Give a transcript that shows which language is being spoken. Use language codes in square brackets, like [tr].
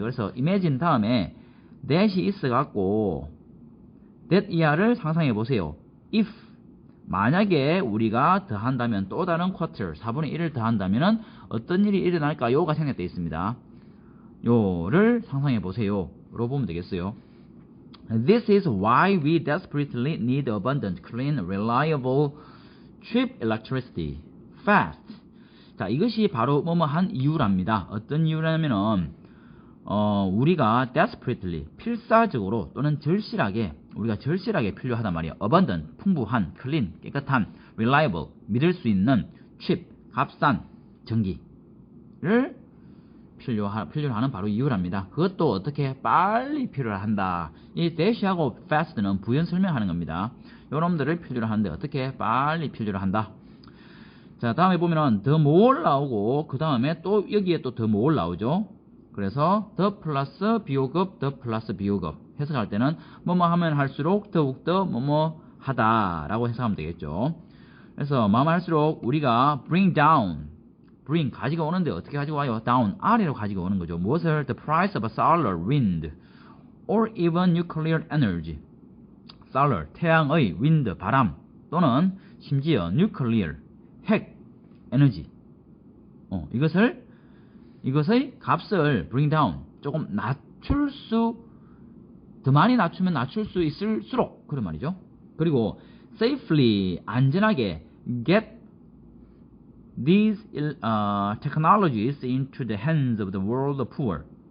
[ko] 그래서 imagine 다음에 that이 있어 갖고 that 이하를 상상해 보세요. if 만약에 우리가 더한다면 또 다른 quarter 4분의 1을 더한다면 어떤 일이 일어날까요가 생략되어 있습니다. 요를 상상해 보세요. 로 보면 되겠어요. [en] This is why we desperately need abundant, clean, reliable, cheap electricity, fast. [ko] 자, 이것이 바로 뭐뭐한 이유랍니다. 어떤 이유라면은 우리가 desperately, 필사적으로 또는 절실하게, 우리가 절실하게 필요하단 말이에요. abundant, 풍부한, clean, 깨끗한, reliable, 믿을 수 있는, cheap, 값싼 전기를 필요로 하는 바로 이유랍니다. 그것도 어떻게 빨리 필요로 한다. 이 dash하고 fast는 부연 설명하는 겁니다. 요놈들을 필요로 하는데 어떻게 빨리 필요로 한다. 자, 다음에 보면은 [en] the more [ko] 나오고 그 다음에 또 여기에 또 the more 나오죠. 그래서 the 플러스 비호급, the 플러스 비호급 해석할 때는 뭐뭐 하면 할수록 더욱더 뭐뭐 하다라고 해석하면 되겠죠. 그래서 뭐뭐 할수록 우리가 [en] bring down, [ko] bring 가지고 오는데 어떻게 가지고 와요? down 아래로 가지고 오는 거죠. 무엇을? [en] the price of a solar wind or even nuclear energy. [ko] solar 태양의 wind 바람 또는 심지어 nuclear 핵 에너지. 이것의 값을 [en] bring down [ko] 조금 낮출 수, 더 많이 낮추면 낮출 수 있을수록 그런 말이죠. [en] 그리고 safely 안전하게 get these technologies into the hands of the world poor.